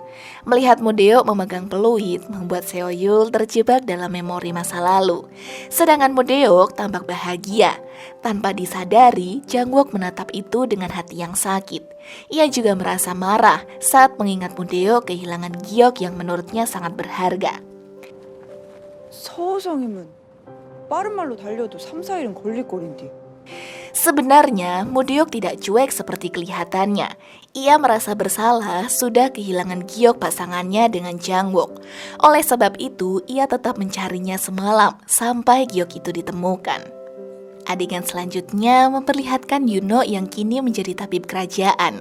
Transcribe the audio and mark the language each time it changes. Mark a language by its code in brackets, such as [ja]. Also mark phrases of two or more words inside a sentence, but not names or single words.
[id] Melihat Mudeok memegang peluit membuat Seoyul terjebak dalam memori masa lalu. Sedangkan Mudeok tampak bahagia. Tanpa disadari, Jangwook menatap itu dengan hati yang sakit. Ia juga merasa marah saat mengingat Mudeok kehilangan giok yang menurutnya sangat berharga. [ko] 서성임은 빠른 말로 달려도 3-4일은 걸릴 거린디. [id] Sebenarnya, Mudeok tidak cuek seperti kelihatannya. Ia merasa bersalah sudah kehilangan giok pasangannya dengan Jangwook. Oleh sebab itu, ia tetap mencarinya semalam sampai giok itu ditemukan. Adegan selanjutnya memperlihatkan Yuno yang kini menjadi tabib kerajaan.